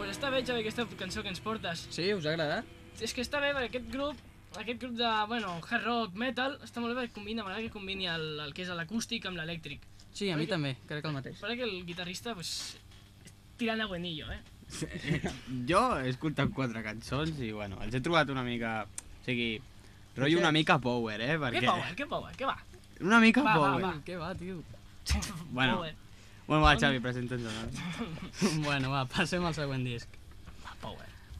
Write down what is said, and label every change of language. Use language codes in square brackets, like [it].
[ca] veig bé aquesta cançó que ens portes. Sí, us ha agradat? És que està bé perquè aquest grup de, bueno, hard rock, metal, està molt bé perquè combina, m'agrada que combini el que és l'acústic amb l'elèctric. Sí, a mi també, crec el mateix. [es] Parece que el guitarrista, pues, [ca] tirant a [es] buenillo, eh? [ca] Jo he escoltat quatre cançons i, bueno, els he trobat una mica, o sigui, rotllo una mica power, eh? Perquè... Què power? Què va? Una mica va, power. Va. Què va, tio? Bueno. Bueno, va, Xavi, presenta'ns o no? Bueno, va, passem al següent disc. Va, power.